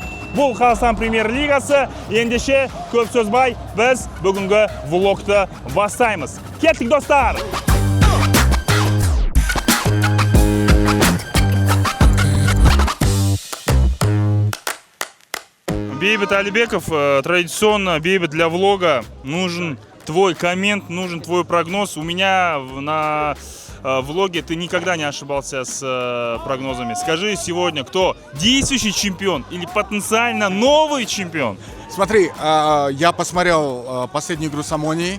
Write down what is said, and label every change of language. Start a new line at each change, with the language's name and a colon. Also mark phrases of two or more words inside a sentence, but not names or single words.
Kazakh: Бұл Қазақстан премьер-лигасы. Ендеше көп сөз бай, біз бүгінгі влогты бастаймыз. Кеттік, достар! Бейбіт Алибеков, традиционно, Бейбіт,
Russian: для влога нужен твой коммент, нужен твой прогноз. У меня на влоге ты никогда не ошибался с прогнозами. Скажи сегодня, кто действующий чемпион или потенциально новый чемпион? Смотри, я посмотрел последнюю игру с Омонией.